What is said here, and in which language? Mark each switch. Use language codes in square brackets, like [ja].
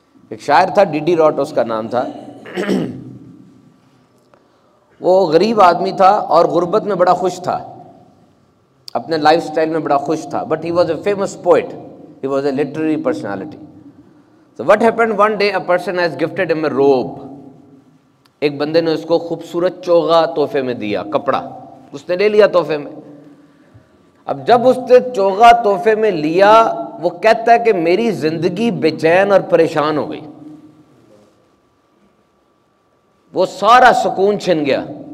[ur] ایک شاعر تھا ڈی ڈی راٹ اس کا نام تھا، وہ غریب آدمی تھا اور غربت میں بڑا خوش تھا، اپنے لائف سٹائل میں بڑا خوش تھا، [en] But he was a famous poet, he was a literary personality. So what happened one day, a person has gifted him a robe. [ur] ایک بندے نے اس کو خوبصورت چوغا تحفے میں دیا, کپڑا اس نے لے لیا تحفے میں. اب جب اس نے چوغا تحفے میں لیا, وہ کہتا ہے کہ میری زندگی بے چین اور پریشان ہو گئی, وہ سارا سکون چھن گیا.